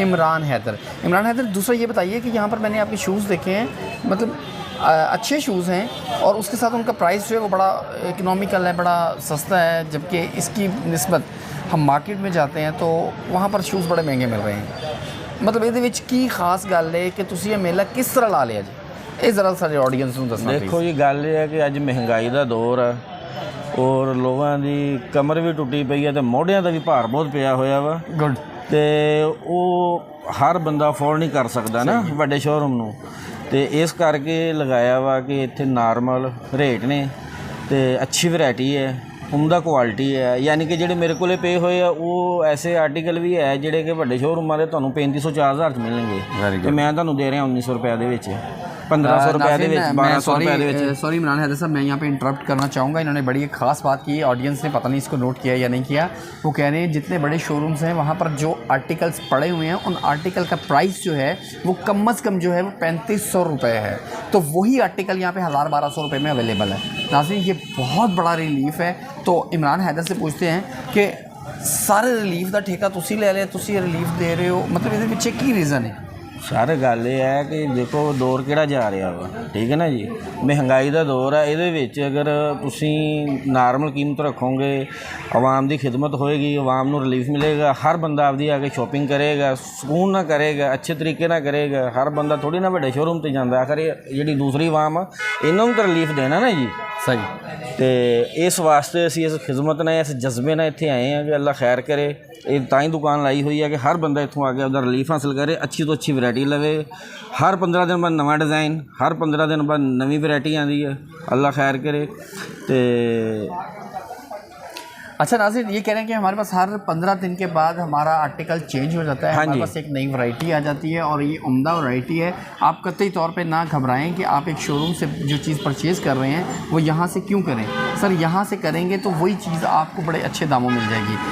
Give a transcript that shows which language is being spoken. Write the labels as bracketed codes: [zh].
[hi] इमरान हैदर। इमरान हैदर, दूसरा ये बताइए कि यहाँ पर मैंने आपके शूज़ देखे हैं, मतलब अच्छे शूज़ हैं और उसके साथ उनका प्राइस जो है वो बड़ा इकनॉमिकल है, बड़ा सस्ता है, जबकि इसकी निस्बत हम मार्केट में जाते हैं तो वहाँ पर शूज़ बड़े महंगे मिल रहे हैं। [pa] मतलब ਇਹਦੇ ਵਿੱਚ ਕੀ ਖਾਸ ਗੱਲ ਹੈ ਕਿ ਤੁਸੀਂ ਇਹ ਮੇਲਾ ਕਿਸ ਤਰ੍ਹਾਂ ਲਾ ਲਿਆ ਜੀ? ਇਹ ਜ਼ਰਾ ਸਾਡੇ ਆਡੀਅנס ਨੂੰ ਦੱਸਣਾ। ਦੇਖੋ ਜੀ, ਗੱਲ ਇਹ ਹੈ ਕਿ ਅੱਜ ਮਹਿੰਗਾਈ ਦਾ ਦੌਰ ਹੈ ਔਰ ਲੋਕਾਂ ਦੀ ਕਮਰ ਵੀ ਟੁੱਟੀ ਪਈ ਹੈ ਤੇ ਮੋਢਿਆਂ ਦਾ ਵੀ ਭਾਰ ਬਹੁਤ ਪਿਆ ਹੋਇਆ ਵਾ। ਗੁੱਡ। ਤੇ ਉਹ ਹਰ ਬੰਦਾ ਅਫੋਰਡ ਨਹੀਂ ਕਰ ਸਕਦਾ ਨਾ ਵੱਡੇ ਸ਼ੋਰੂਮ ਨੂੰ, ਤੇ ਇਸ ਕਰਕੇ ਲਗਾਇਆ ਵਾ ਕਿ ਇੱਥੇ ਨਾਰਮਲ ਰੇਟ ਨੇ ਤੇ ਅੱਛੀ ਵੈਰਾਈਟੀ ਹੈ, ਉਮਦਾ ਕੁਆਲਿਟੀ ਹੈ। ਯਾਨੀ ਕਿ ਜਿਹੜੇ ਮੇਰੇ ਕੋਲੇ ਪਏ ਹੋਏ ਆ ਉਹ ਐਸੇ ਆਰਟੀਕਲ ਵੀ ਹੈ ਜਿਹੜੇ ਕਿ ਵੱਡੇ ਸ਼ੋਰੂਮਾਂ ਦੇ ਤੁਹਾਨੂੰ 3500 4000 'ਚ ਮਿਲਣਗੇ ਤੇ ਮੈਂ ਤੁਹਾਨੂੰ ਦੇ ਰਿਹਾ 1900 रुपये ਦੇ ਵਿੱਚ, 1500 रुपये ਦੇ ਵਿੱਚ, 1200 रुपये ਦੇ ਵਿੱਚ। [hi] सॉरी इमरान हैदर साहब, मैं यहाँ पे इंटरप्ट करना चाहूँगा। इन्होंने बड़ी एक ख़ास बात की है, ऑडियंस ने पता नहीं इसको नोट किया या नहीं किया। वो कह रहे हैं जितने बड़े शोरूम्स हैं वहाँ पर जो आर्टिकल्स पड़े हुए हैं उन आर्टिकल का प्राइस जो है वो कम अज़ कम जो है वो 3500 रुपये है। तो वही आर्टिकल यहाँ पे 1000-1200 रुपये में अवेलेबल है। नाज़रीन, ये बहुत बड़ा रिलीफ़ है। तो इमरान हैदर से पूछते हैं कि सारे रिलीफ का ठेका [pa] तुसी [hi] ले लिया, तुसी रिलीफ दे रहे हो, मतलब ये पीछे की रीज़न है? [pa] ਸਾਰੇ ਗੱਲ ਇਹ ਹੈ ਕਿ ਦੇਖੋ ਦੌਰ ਕਿਹੜਾ ਜਾ ਰਿਹਾ ਵਾ, ਠੀਕ ਹੈ ਨਾ ਜੀ। ਮਹਿੰਗਾਈ ਦਾ ਦੌਰ ਹੈ, ਇਹਦੇ ਵਿੱਚ ਅਗਰ ਤੁਸੀਂ ਨਾਰਮਲ ਕੀਮਤ ਰੱਖੋਗੇ, ਆਵਾਮ ਦੀ ਖਿਦਮਤ ਹੋਏਗੀ, ਆਵਾਮ ਨੂੰ ਰਿਲੀਫ ਮਿਲੇਗਾ, ਹਰ ਬੰਦਾ ਆਪਦੀ ਆ ਕੇ ਸ਼ੋਪਿੰਗ ਕਰੇਗਾ, ਸਕੂਨ ਨਾਲ ਕਰੇਗਾ, ਅੱਛੇ ਤਰੀਕੇ ਨਾਲ ਕਰੇਗਾ। ਹਰ ਬੰਦਾ ਥੋੜ੍ਹੀ ਨਾ ਵੱਡੇ ਸ਼ੋਰੂਮ 'ਤੇ ਜਾਂਦਾ, ਆਖਰ ਜਿਹੜੀ ਦੂਸਰੀ ਆਵਾਮ ਆ ਇਹਨਾਂ ਨੂੰ ਤਾਂ ਰਿਲੀਫ ਦੇਣਾ ਨਾ ਜੀ। [hi] सही। [pa] ਤੇ ਇਸ ਵਾਸਤੇ ਅਸੀਂ ਇਸ ਖਿਦਮਤ ਨਾਲ, ਇਸ ਜਜ਼ਬੇ ਨਾਲ ਇੱਥੇ ਆਏ ਹਾਂ ਕਿ ਅੱਲਾ ਖੈਰ ਕਰੇ। ਇਹ ਤਾਂ ਹੀ ਦੁਕਾਨ ਲਾਈ ਹੋਈ ਹੈ ਕਿ ਹਰ ਬੰਦਾ ਇੱਥੋਂ ਆ ਕੇ ਉਹਦਾ ਰਿਲੀਫ ਹਾਸਲ ਕਰੇ, ਅੱਛੀ ਤੋਂ ਅੱਛੀ ਵੈਰਾਈਟੀ ਲਵੇ। ਹਰ 15 ਦਿਨ ਬਾਅਦ ਨਵਾਂ ਡਿਜ਼ਾਈਨ, ਹਰ 15 ਦਿਨ ਬਾਅਦ ਨਵੀਂ ਵੈਰਾਈਟੀ ਆਉਂਦੀ ਹੈ। ਅੱਲਾ ਖੈਰ करे। तो [hi] अच्छा नाज़रीन, ये कह रहे हैं कि हमारे पास हर 15 दिन के बाद हमारा आर्टिकल चेंज हो जाता है। हाँ, हमारे पास एक नई वैरायटी आ जाती है और ये उम्दा वैरायटी है। आप कतई तौर पे ना घबराएं कि आप एक शोरूम से जो चीज़ परचेज़ कर रहे हैं वो यहाँ से क्यों करें। सर, यहाँ से करेंगे तो वही चीज़ आपको बड़े अच्छे दामों मिल जाएगी।